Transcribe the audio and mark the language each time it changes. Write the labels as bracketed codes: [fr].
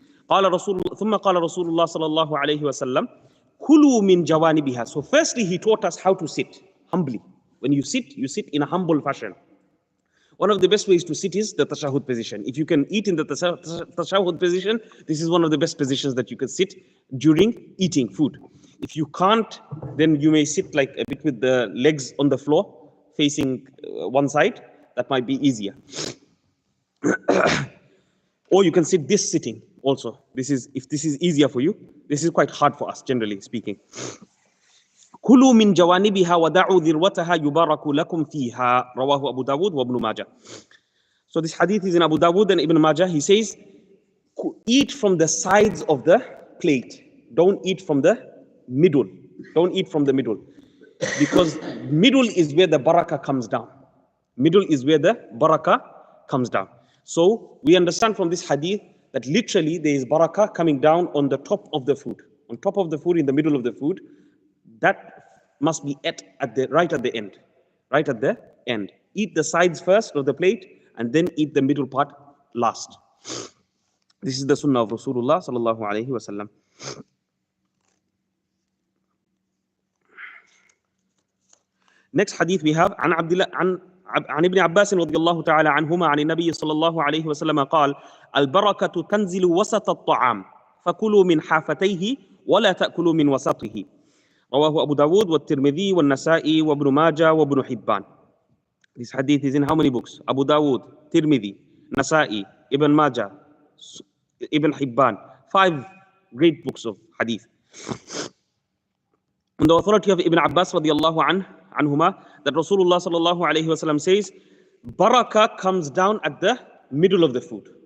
[ar] ثم قال رسول الله صلى الله عليه وسلم كلوا من جوانبها. [en] So firstly, he taught us how to sit humbly. When you sit in a humble fashion. One of the best ways to sit is the tashahhud position. If you can eat in the tashahhud position, this is one of the best positions that you can sit during eating food. If you can't, then you may sit like a bit with the legs on the floor, facing one side. That might be easier. Or you can sit this sitting also. If this is easier for you. This is quite hard for us, generally speaking. [ar] كلوا من جوانبها ودعوا ذروتها يبارك لكم فيها رواه أبو داود وابن ماجه. [en] So this hadith is in Abu Dawud and Ibn Majah. He says, eat from the sides of the plate. Don't eat from the middle. Don't eat from the middle. Because middle is where the barakah comes down. Middle is where the barakah comes down. So we understand from this hadith that literally there is barakah coming down on the top of the food. On top of the food, in the middle of the food. That must be right at the end. Right at the end. Eat the sides first of the plate and then eat the middle part last. This is the sunnah of Rasulullah sallallahu alaihi wasallam. [ar] Next hadith we have عن ابن عباس رضي الله تعالى عنهما عن النبي صلى الله عليه وسلم قال البركة تنزل وسط الطعام فكلوا من حافتيه ولا تأكلوا من وسطه رواه أبو داود والترمذي والنسائي وابن ماجه وابن حبان. [en] This hadith is in how many books? Abu Dawud, Tirmidhi, Nasa'i, Ibn Majah, Ibn Hibban. 5 great books of hadith. On the authority of Ibn Abbas radiallahu anhuma, that Rasulullah sallallahu alayhi wasallam says, barakah comes down at the middle of the food.